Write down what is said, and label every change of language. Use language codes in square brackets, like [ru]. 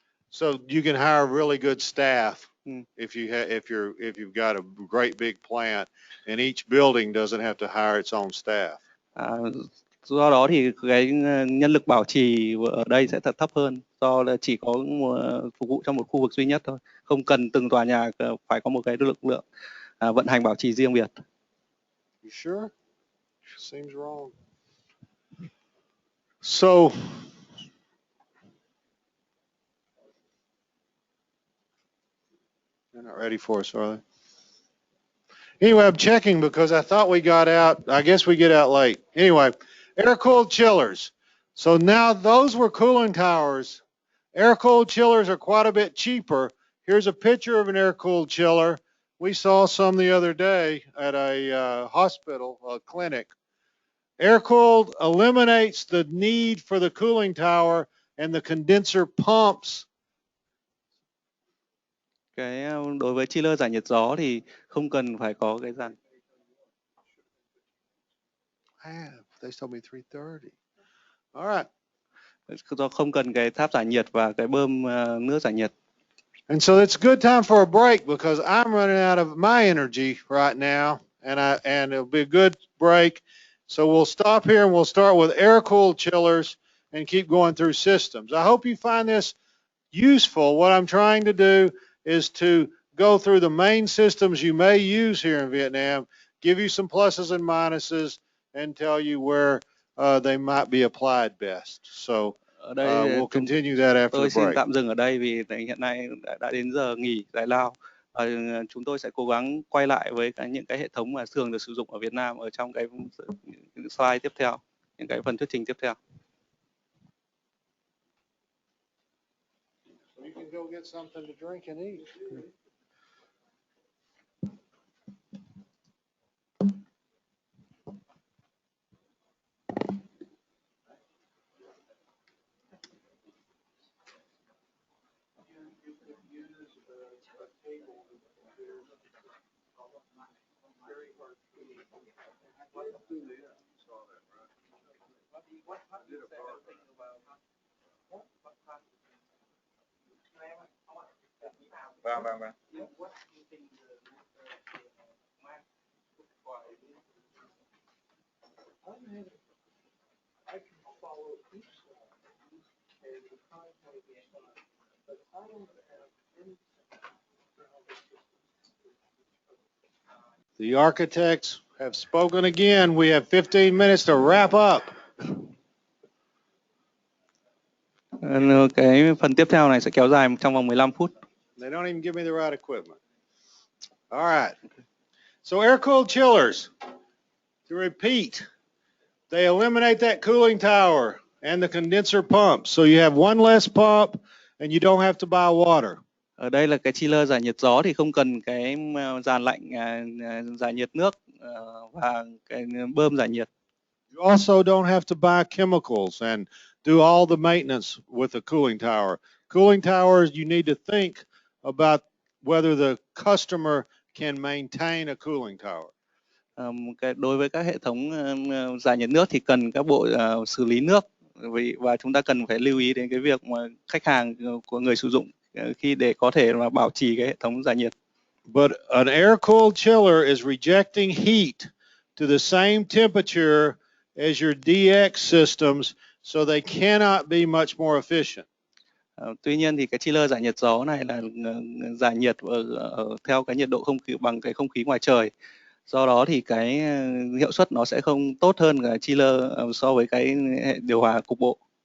[en] So you can hire really good staff if you've got a great big plant, and each building doesn't have to hire its own staff. [vi] Do đó thì cái nhân lực bảo trì ở đây sẽ thật thấp hơn, do là chỉ có phục vụ cho một khu vực duy nhất thôi, không cần từng tòa nhà phải có một cái lực lượng vận hành bảo trì riêng biệt. [en] You sure? Seems wrong. So they're not ready for us, are they? Anyway, I'm checking because I thought we got out. I guess we get out late. Anyway, air-cooled chillers. So now those were cooling towers. Air-cooled chillers are quite a bit cheaper. Here's a picture of an air-cooled chiller. We saw some the other day at a hospital, a clinic. Air-cooled eliminates the need for the cooling tower and the condenser pumps. [vi] Đối với chiller giải nhiệt gió thì không cần phải có cái dàn. [en] They told me 3:30. All right. [vi] Do không cần cái tháp giải nhiệt và cái bơm nước giải nhiệt. [en] And so it's a good time for a break because I'm running out of my energy right now, and it'll be a good break. So we'll stop here and we'll start with air-cooled chillers and keep going through systems. I hope you find this useful. What I'm trying to do is to go through the main systems you may use here in Vietnam, give you some pluses and minuses, and tell you where they might be applied best. So we'll continue that after the break. [vi] Tôi xin tạm dừng ở đây vì hiện nay đã đến giờ nghỉ giải lao. Chúng tôi sẽ cố gắng quay lại với những cái hệ thống mà thường được sử dụng ở Việt Nam ở trong cái slide tiếp theo, những cái phần thuyết trình tiếp theo. [en] So you can go get something to drink and eat. [vi] Vâng, vâng, vâng. [en] The architects have spoken again. We have 15 minutes to wrap up. [vi] Cái phần tiếp theo này sẽ kéo dài trong vòng 15 phút. [en] They don't even give me the right equipment. All right. So air-cooled chillers, to repeat, they eliminate that cooling tower and the condenser pump. So you have one less pump and you don't have to buy water. [vi] Ở đây là cái chiller giải nhiệt gió thì không cần cái dàn lạnh giải nhiệt nước và cái bơm giải nhiệt. [en] You also don't have to buy chemicals and do all the maintenance with the cooling tower. Cooling towers, you need to think about whether the customer can maintain a cooling tower. [vi] Đối với các hệ thống giải nhiệt nước thì cần các bộ xử lý nước, và chúng ta cần phải lưu ý đến cái việc mà khách hàng của người sử dụng khi để có thể mà bảo trì cái hệ thống giải nhiệt. [en] But an air-cooled chiller is rejecting heat to the same temperature as your DX systems, so they cannot be much more efficient. [vi] Tuy nhiên thì cái chiller giải nhiệt gió này là giải nhiệt theo cái nhiệt độ không khí bằng cái không khí ngoài trời. Do đó thì cái hiệu suất nó sẽ không tốt hơn cái chiller so với cái hệ điều hòa cục bộ.